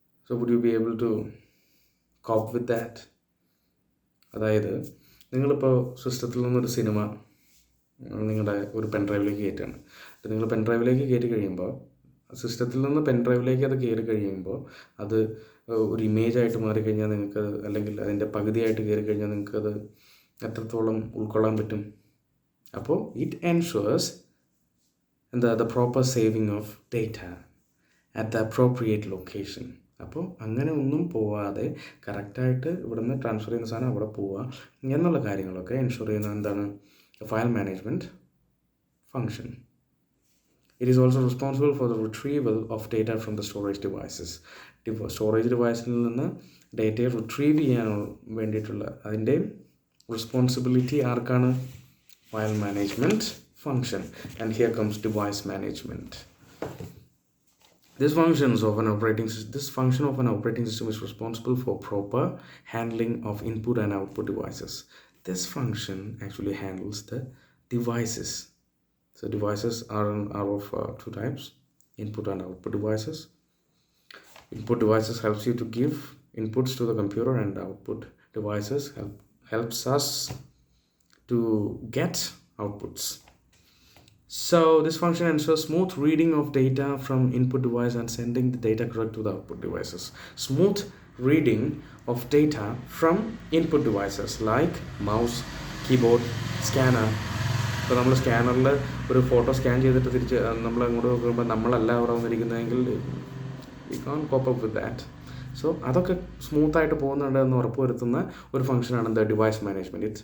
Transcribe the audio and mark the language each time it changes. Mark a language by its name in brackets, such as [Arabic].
[English] So would you be able to cope with that? [Malayalam] അതായത് നിങ്ങളിപ്പോൾ സിസ്റ്റത്തിൽ നിന്നൊരു സിനിമ നിങ്ങളുടെ ഒരു പെൻഡ്രൈവിലേക്ക് കയറ്റുകയാണ്. നിങ്ങൾ പെൻഡ്രൈവിലേക്ക് കയറ്റി കഴിയുമ്പോൾ, സിസ്റ്റത്തിൽ നിന്ന് പെൻഡ്രൈവിലേക്ക് അത് കയറി കഴിയുമ്പോൾ, അത് ഒരു ഇമേജായിട്ട് മാറിക്കഴിഞ്ഞാൽ നിങ്ങൾക്ക്, അല്ലെങ്കിൽ അതിൻ്റെ പകുതിയായിട്ട് കയറി കഴിഞ്ഞാൽ നിങ്ങൾക്കത് എത്രത്തോളം ഉൾക്കൊള്ളാൻ പറ്റും? [English] അപ്പോൾ it ensures the proper saving of data at the appropriate location. [Malayalam] അപ്പോൾ അങ്ങനെ ഒന്നും പോവാതെ കറക്റ്റായിട്ട് ഇവിടുന്ന് ട്രാൻസ്ഫർ ചെയ്യുന്ന സാധനം അവിടെ പോവുക എന്നുള്ള കാര്യങ്ങളൊക്കെ എൻഷുർ ചെയ്യുന്നത് എന്താണ്? [English] File management function. It is also responsible for the retrieval of data from the storage devices. [Malayalam] Storage ഡിവൈസിൽ നിന്ന് ഡേറ്റയെ റിട്രീവ് ചെയ്യാൻ വേണ്ടിയിട്ടുള്ള അതിൻ്റെ റെസ്പോൺസിബിലിറ്റി ആർക്കാണ്? [English] File management function. And here comes device management. This function of an operating system is responsible for proper handling of input and output devices. This function actually handles the devices. So devices are of two types: input and output devices. Input devices helps you to give inputs to the computer, and output devices helps us to get outputs. So this function ensures smooth reading of data from input device and sending the data correct to the output devices. Smooth reading of data from input devices like mouse, keyboard, scanner. [Malayalam] ഇപ്പോൾ നമ്മൾ സ്കാനറിൽ ഒരു photo scan ചെയ്തിട്ട് തിരിച്ച് നമ്മൾ അങ്ങോട്ട് നോക്കുമ്പോൾ നമ്മളല്ല അവിടെ വന്നിരിക്കുന്നതെങ്കിൽ [English] We can cope up with that. [Malayalam] So അതൊക്കെ സ്മൂത്തായിട്ട് പോകുന്നുണ്ട് എന്ന് ഉറപ്പുവരുത്തുന്ന ഒരു ഫംഗ്ഷനാണ് ദ ഡിവൈസ് മാനേജ്മെൻറ്റ്.